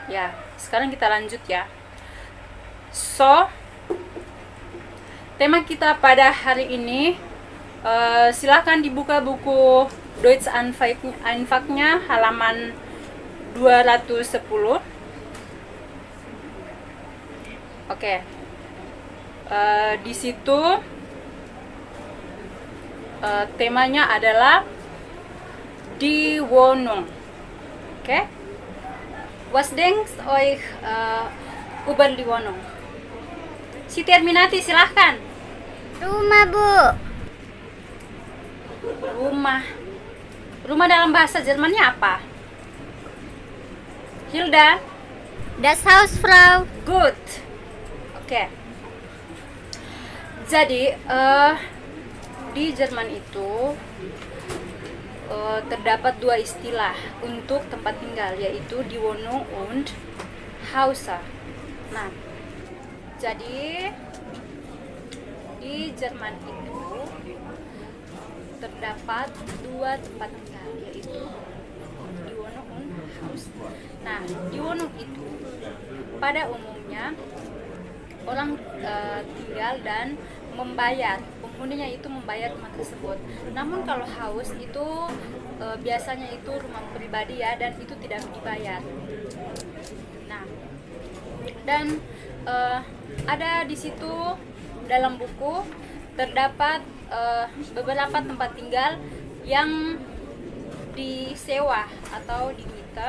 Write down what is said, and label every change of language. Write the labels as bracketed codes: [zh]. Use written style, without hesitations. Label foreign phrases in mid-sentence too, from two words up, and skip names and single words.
[id] Ya, sekarang kita lanjut ya. So, tema kita pada hari ini, silakan dibuka buku Deutsch Einfachnya halaman 210. Oke. Di situ temanya adalah [de] die Wohnung. [id] Oke? [de] Was denkt euch über die Wohnung? [id] Si Terminati, silahkan. Rumah, Bu. Rumah. Rumah dalam bahasa Jermannya apa? Hilda? [de] Das Haus, Frau. [id] Good. Oke. Jadi, di Jerman itu terdapat dua istilah untuk tempat tinggal, yaitu [de] die Wohnung und Hause. [id] Nah, jadi di Jerman itu terdapat dua tempat tinggal, yaitu [de] die Wohnung und Haus. [id] Nah, [de] die Wohnung [id] itu pada umumnya orang tinggal dan membayar, penghuninya itu membayar rumah tersebut. Namun kalau house itu biasanya itu rumah pribadi ya, dan itu tidak dibayar. Nah, dan ada di situ dalam buku terdapat beberapa tempat tinggal yang disewa atau dimita.